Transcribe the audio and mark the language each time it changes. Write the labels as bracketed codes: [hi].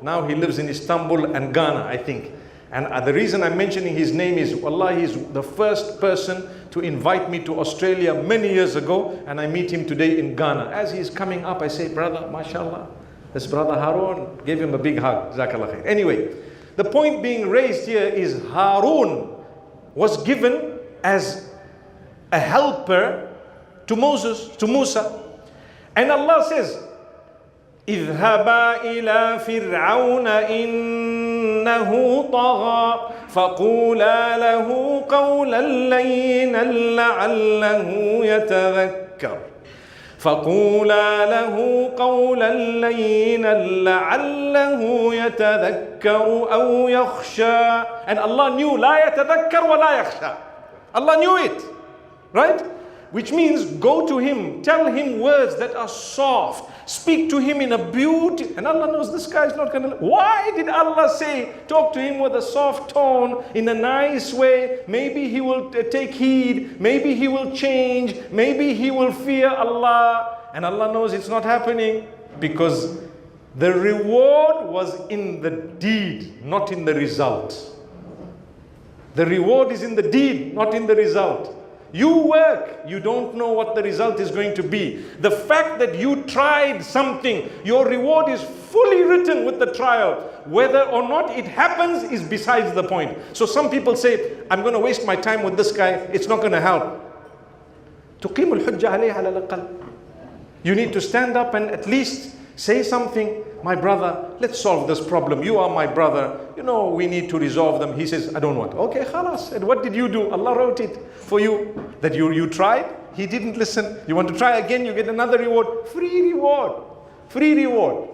[en] Now he lives in Istanbul and Ghana, I think. And the reason I'm mentioning his name is, wallah, he's the first person to invite me to Australia many years ago, and I meet him today in Ghana. As he's coming up, I say, brother, mashallah, this brother Harun, gave him a big hug. Jazakallah khair. Anyway, the point being raised here is Harun was given as a helper to Moses, to Musa. And Allah says, [ar] اذهبا إلى فرعون إنه طغى فقولا له قولا لينا لعله يتذكر فقولا له قولا لينا لعله يتذكر أو يخشى. [en] And Allah knew [ar] لا يتذكر ولا يخشى. [en] Allah knew it, right? Which means go to him, tell him words that are soft, speak to him in a beauty. And Allah knows this guy is not going to. Why did Allah say, talk to him with a soft tone, in a nice way? Maybe he will take heed, maybe he will change, maybe he will fear Allah. And Allah knows it's not happening, because the reward was in the deed, not in the result. The reward is in the deed, not in the result. You work, you don't know what the result is going to be. The fact that you tried something, your reward is fully written with the trial. Whether or not it happens is besides the point. So some people say, I'm going to waste my time with this guy, it's not going to help. [ar] تقيم الحجة عليه على الأقل. [en] You need to stand up and at least say something. My brother, let's solve this problem. You are my brother. We need to resolve them. He says, I don't want. Okay, khalas. And what did you do? Allah wrote it for you. That you tried. He didn't listen. You want to try again, you get another reward. Free reward. Free reward.